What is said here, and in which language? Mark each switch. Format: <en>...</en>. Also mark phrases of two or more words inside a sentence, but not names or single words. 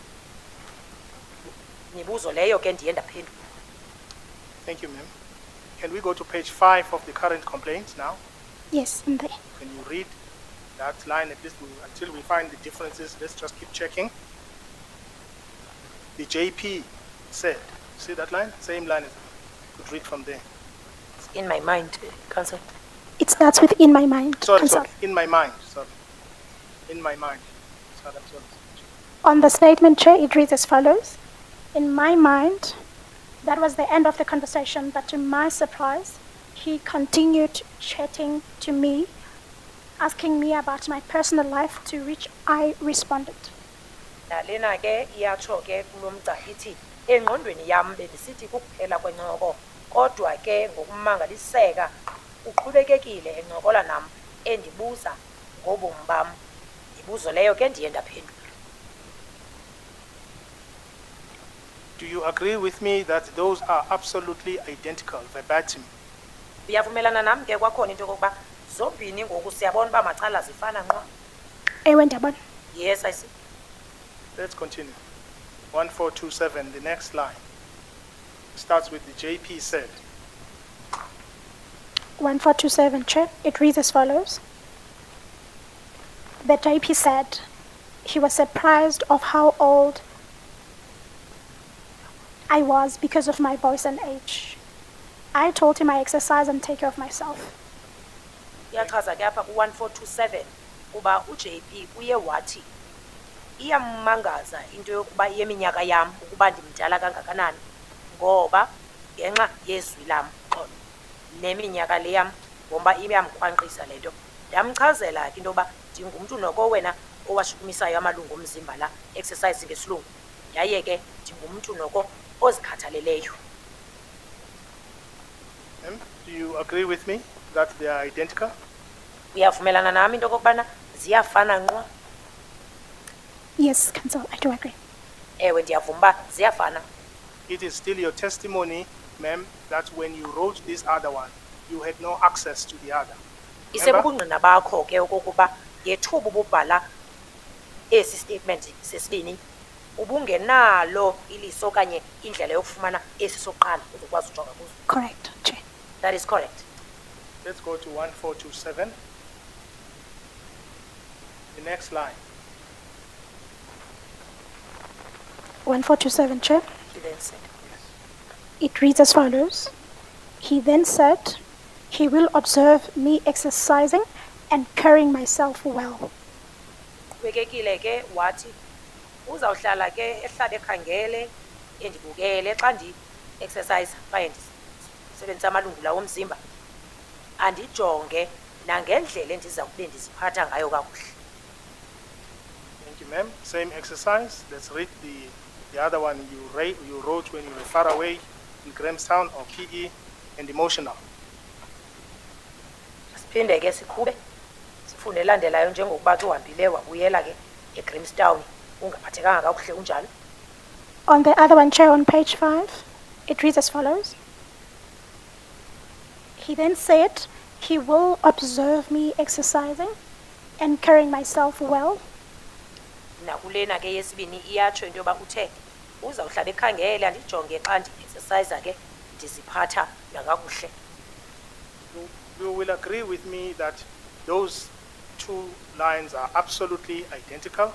<xh>Mibuzo leyo ke ndiye ndaphendula.</xh> <en>Thank you, ma'am. Can we go to page 5 of the current complaint now? Yes, in there. Can you read that line at least until we find the differences? Let's just keep checking. The JP said, see that line? Same line as you could read from there. It's in my mind, Council. It starts with in my mind. Sorry, Council. in my mind, sorry. In my mind. Sorry, I'm sorry. On the statement, Chair, it reads as follows. In my mind, that was the end of the conversation, but to my surprise, he continued chatting to me, asking me about my personal life, to which I responded.</en> <xh>Nalena ke iyatsho ke kulomgca ithi engqondweni yam bendisithi kuphela kwencoko kodwa ke ngokumangaliseka uqhubekekile encokola nam endibuza ngobomi bam. Imibuzo leyo ke ndiye ndaphendula.</xh> <en>Do you agree with me that those are absolutely identical, verbatim?</en> <xh>Uyavumelana nam ke kwakhona into yokokuba zombini ngoku siyabona uba macala zifana nqwa? Ewe, ndiyabona.</xh> <en>Yes, I see. Let's continue. 1427, the next line. Starts with the JP said. 1427, Chair. It reads as follows. The JP said he was surprised of how old I was because of my voice and age. I told him I exercise and take care of myself.</en> <xh>Iyachaza ke apha ku-1427 kuba uJP uye wathi iyammangaza into yokuba yeminyaka yam ukuba ndimdala kangakanani ngoba ngenxa yezwi lam xolo neminyaka le yam ngoba iyamkhwanqisa le nto. Ndamchazela ke into yoba ndingumntu noko wena owashukumisayo amalungu omzimba la, exercise ngesilungu, yaye ke ndingumntu noko ozikhathaleleyo.</xh> <en>Do you agree with me that they are identical?</en> <xh>Uyavumelana nami into okokubana ziyafana nqwa?</xh> <en>Yes, Council, I do agree.</en> <xh>Ewe, ndiyavuma uba ziyafana.</xh> <en>It is still your testimony, ma'am, that when you wrote this other one, you had no access to the other.</en> <xh>Isebubungqina bakho ke okokuba ngethuba ububhala esi statement sesibini ubungenalo iliso okanye indlela yokufumana esi sokuqala uzokwazi ujonga kuzo.</xh> <en>Correct, Chair. That is correct. Let's go to 1427. The next line. 1427, Chair. He then said. It reads as follows. He then said he will observe me exercising and carrying myself well.</en> <xh>Qhubekekile ke wathi uzawuhlala ke ehlala ekhangele endibukele xa ndi-exercise kwaye ndisebenzisa amalungu lawo omzimba, andijonge nangendlela endiza kube ndiziphatha ngayo kakuhle.</xh> <en>Thank you, ma'am. Same exercise. Let's read the other one you wrote when you were far away in Grahamstown, or PE and emotional.</en> <xh>Siphinde ke siqhube sifunde elandelayo njengokuba ke uhambile wabuyela ke eGrahamstown ungaphathekanga kakuhle unjalo.</xh> <en>On the other one, Chair, on page 5, it reads as follows. He then said he will observe me exercising and carrying myself well.</en> <xh>Nakulena ke yesibini iyatsho into yoba uthe uzawuhlala ekhangele andijonge xa ndi-exercise ke ndiziphatha nakakuhle.</xh> <en>You will agree with me that those two lines are absolutely identical.</en>